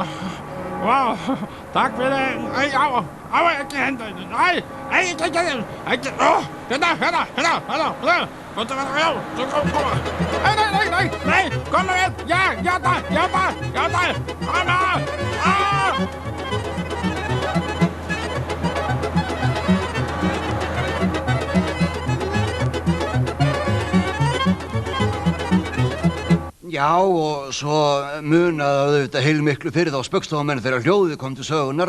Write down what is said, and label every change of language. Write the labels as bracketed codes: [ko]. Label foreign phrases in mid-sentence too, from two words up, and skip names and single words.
[da] Wow, tak for det. Ej, au, jeg kan hente det. Nej, jeg kan ikke. Den der, hør der. Kom så nej, kom med. Ja, der. Kom her. [is] Já, og svo munaði auðvitað heilmiklu fyrir þá spaugstofamenn þegar hljóðið kom til sögunar.